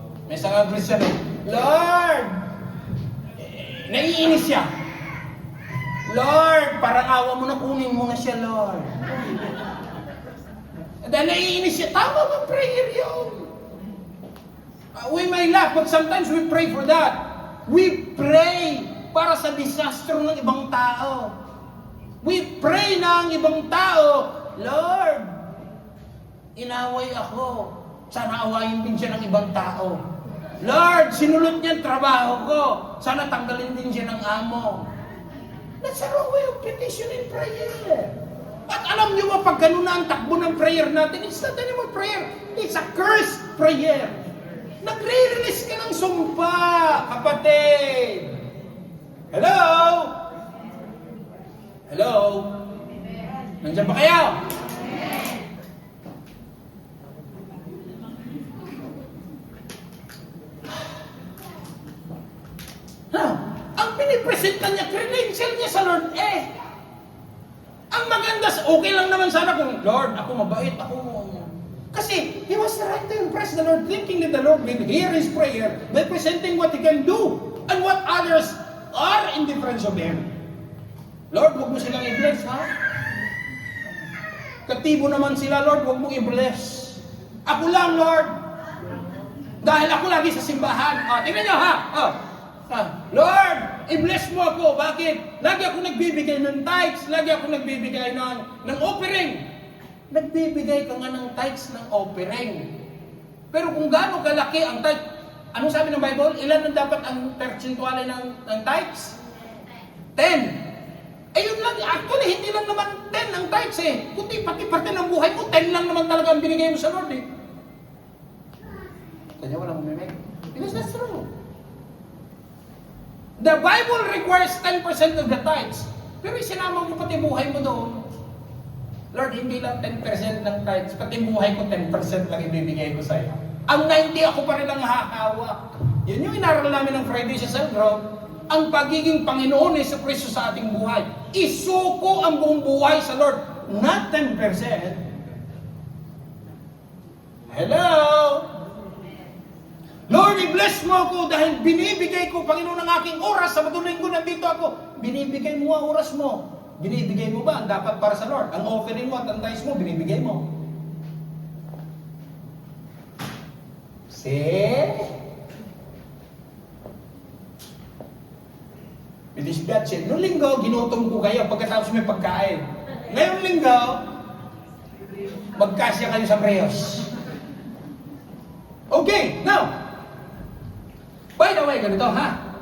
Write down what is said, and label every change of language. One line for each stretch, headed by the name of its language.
Filipino: May isang Christian Lord! Naiinis siya. Lord, parang awa mo na, kunin mo na siya, Lord. Dahil naiinis siya, tama ba prayer yun?
English: We may laugh, but sometimes we pray for that.
Filipino: We pray para sa disaster ng ibang tao. We pray na ang ibang tao, Lord, inaway ako. Sana awayin din siya ng ibang tao. Lord, sinulot niya ang trabaho ko. Sana tanggalin din siya ng amo.
English: That's a wrong way of petition in prayer.
Filipino: At alam niyo ba, pag ganun na ang takbo ng prayer natin,
English: it's not anymore prayer. It's a cursed prayer.
Filipino: Nagre-release ka ng sumpa, kapatid. Hello? Hello? Nandiyan ba kayo? Ang pinipresenta niya, credential niya sa Lord, ang maganda, okay lang naman sana kung, Lord, ako mabait, ako.
English: Kasi, he was trying to impress the Lord, thinking that the Lord will hear his prayer by presenting what he can do and what others are in difference of him.
Filipino: Lord, huwag mo silang i-bless, ha? Katibo naman sila, Lord, huwag mo i-bless. Ako lang, Lord. Dahil ako lagi sa simbahan. Tingnan niyo, ha? Lord, i-bless mo ako. Bakit? Lagi ako nagbibigay ng tithes. Lagi ako nagbibigay ng offering. Nagbibigay ka nga ng tithes ng offering. Pero kung gaano kalaki ang tithes, anong sabi ng Bible? Ilan na dapat ang percentuale ng tithes? 10. Yun lang. Actually, hindi lang naman 10 ang tithes kundi pati parte ng buhay mo, 10 lang naman talaga ang binigay mo sa Lord Kanya walang uminig.
English: Because that's true. The Bible requires 10% of the tithes.
Filipino: Pero sinama mo pati buhay mo doon. Lord, hindi lang 10% ng tithes, pati buhay ko 10% lang ibibigay ko sa iyo. Ang 90 ako pa rin ang hahawak. Yun yung inaral namin ng Friday sa Cell Group. Ang pagiging Panginoon ni Jesucristo sa ating buhay. Isuko ang buong buhay sa Lord.
English: Not 10%. Hello?
Filipino: Lord, i-bless mo ako dahil binibigay ko, Panginoon, ang aking oras. Sa Linggo nandito ako. Binibigay mo ang oras mo. Binibigay mo ba ang dapat para sa Lord? Ang offering mo at ang tithes mo, binibigay mo.
English: See?
Filipino: Bilis Biatsin. Noong linggo, ginutom ko kayo pagkatapos may pagkain. Ngayong linggo, magkasya kayo sa prayers.
English: Okay, now, by the way,
Filipino: ganito ha?